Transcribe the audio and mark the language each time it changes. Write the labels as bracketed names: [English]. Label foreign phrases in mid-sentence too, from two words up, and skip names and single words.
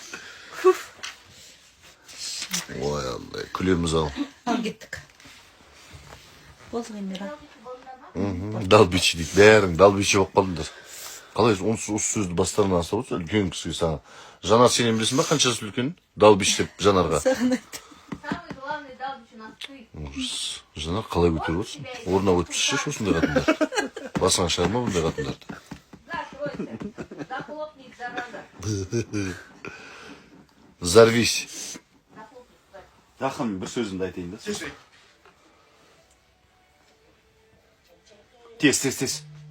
[Kazakh] Ой, Аллай, күлеміз ау. Ал кеттік. Болсын емер. Далбичи дейді. Бәрің далбичи болып қалдыңдар. Қалай осы сөзді бастарынан астап отырса, үлкен кісіге саған. Жанар сенен білесің ба, қаншасы үлкен? Далбич деп Жанарға. Саған айтты. [Russian] Самый главный далбич у нас ты. [Kazakh] Жанар қалай көтеріп отырсың? Орнына өтпісші осындай қатындар. Басыңа шығарма бұндай қатындарды. [Russian] Закройся. Захлопни их, зараза. Взорвись. [Kazakh] Жақын бір сөзімді айтайын да. Тез.